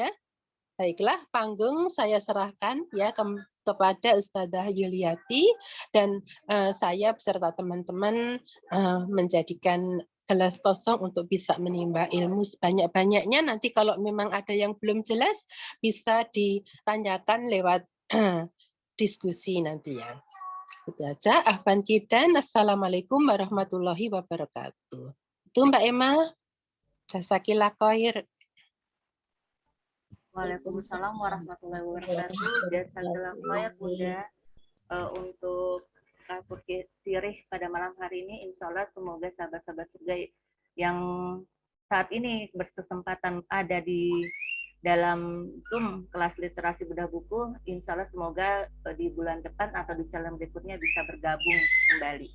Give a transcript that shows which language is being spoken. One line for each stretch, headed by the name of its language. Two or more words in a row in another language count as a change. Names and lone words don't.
Indonesian: Baiklah, panggung saya serahkan ya kepada Ustadzah Yuliati dan saya beserta teman-teman menjadikan gelas kosong untuk bisa menimba ilmu sebanyak-banyaknya. Nanti kalau memang ada yang belum jelas bisa ditanyakan lewat diskusi nanti ya. Itu aja. Ahban Cidan.
Arabic: السلام عليكم ورحمة الله وبركاته.
Indonesian: Itu Mbak Emma.
Arabic: جزاكِ الله خير. وعليكم السلام ورحمة الله وبركاته. جزاك الله خير
Indonesian: Bunda untuk sirih pada malam hari ini.
Arabic: إن شاء الله
Indonesian: semoga sahabat-sahabat surga yang saat ini berkesempatan ada di dalam Zoom kelas literasi bedah buku,
Arabic: إن شاء الله
Indonesian: semoga di bulan depan atau di challenge berikutnya bisa bergabung kembali.